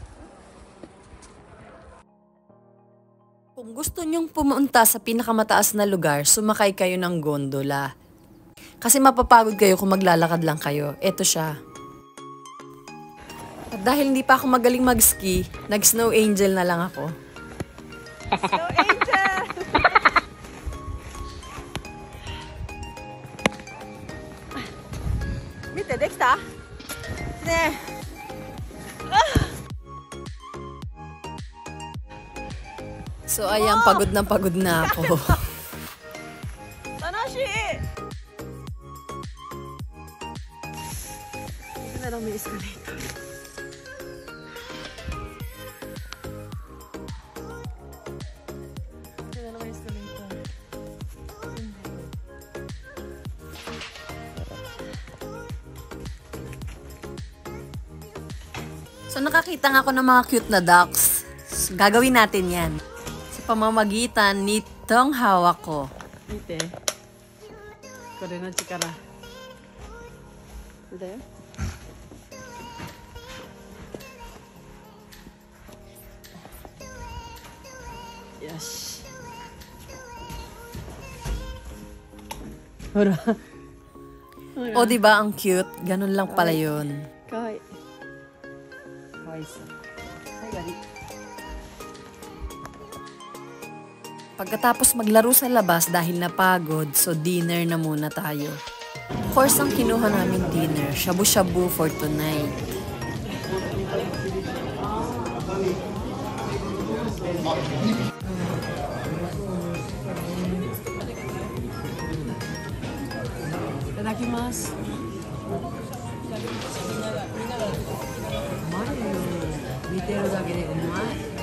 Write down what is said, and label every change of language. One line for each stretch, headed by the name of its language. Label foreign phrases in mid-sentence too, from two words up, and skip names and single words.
Filipino: Kung gusto nyong pumunta sa pinakamataas na lugar, sumakay kayo ng gondola. Kasi mapapagod kayo kung maglalakad lang kayo. Ito siya. At dahil hindi pa ako magaling mag-ski, nag-
English: snow angel
Filipino: na lang ako.
English: Snow angel!
Japanese: 見て、できたねえ。
Filipino: So ayan, pagod na ako. 楽しい Ito na lang may escalator. Ito na lang may escalator. So nakakita nga ako ng mga cute na ducks. So, gagawin natin yan. Sa pamamagitan nitong hawak ko.
Japanese: 見て。これの力。だよ。よし。ほら。
Filipino: O diba ang cute? Ganun lang pala yun.
Japanese: かわいい。かわいいさ。はい、ガリ。
Filipino: Pagkatapos maglaro sa labas dahil napagod, so dinner na muna tayo. Course ang kinuha namin dinner, shabu-shabu
English: for tonight.
Filipino: Itadakimasu.
Japanese: 見てるだけでうまい.